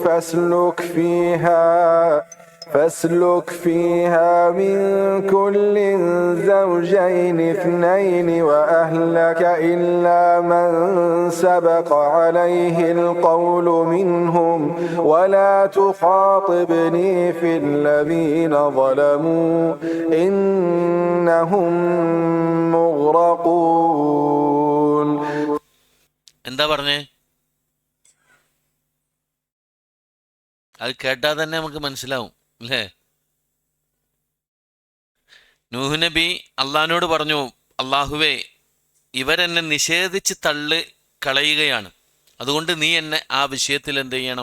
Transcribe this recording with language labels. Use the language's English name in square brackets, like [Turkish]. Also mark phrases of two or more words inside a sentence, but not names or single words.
[Arabic] فاسلك فيها من كل زوجين 2 وأهلك إلا من سبق عليه القول منهم ولا تخاطبني في الذين ظلموا إنهم مغرقون. [Malayalam] എന്താ പറഞ്ഞേ? അത് കേട്ടാൽ തന്നെ നമുക്ക് മനസ്സിലാവും അല്ലേ? നൂഹ് നബി അള്ളാഹിനോട് പറഞ്ഞു, അള്ളാഹുവേ, ഇവരെന്നെ നിഷേധിച്ച് കളയുകയാണ്, അതുകൊണ്ട് നീ എന്നെ ആ വിഷയത്തിൽ എന്ത് ചെയ്യണം?